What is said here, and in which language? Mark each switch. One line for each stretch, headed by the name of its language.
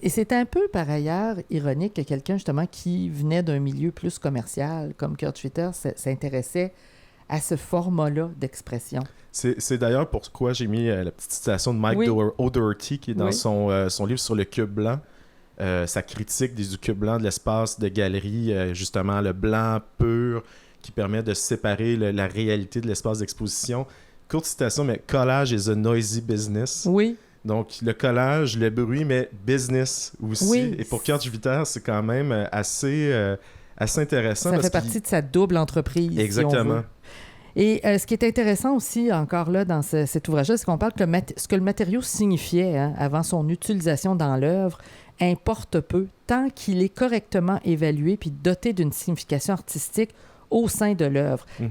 French: Et c'est un peu, par ailleurs, ironique que quelqu'un, justement, qui venait d'un milieu plus commercial, comme Kurt Schwitter, s'intéressait à ce format-là d'expression. C'est d'ailleurs pourquoi j'ai mis la petite citation de Mike O'Doherty, qui est dans son livre sur le cube blanc. Sa critique du cube blanc, de l'espace de galerie, justement, le blanc pur, qui permet de séparer la réalité de l'espace d'exposition. Courte citation, mais
English: collage is a noisy business.
French: Oui. Donc, le collage, le bruit, mais business aussi. Oui. Et pour Kurt Schwitter, c'est quand même assez intéressant. Ça fait partie de sa double entreprise. Exactement. Si on veut. Et ce qui est intéressant aussi, encore là, dans cet ouvrage-là, c'est qu'on parle que ce que le matériau signifiait avant son utilisation dans l'œuvre importe peu, tant qu'il est correctement évalué puis doté d'une signification artistique au sein de l'œuvre. Mm-hmm.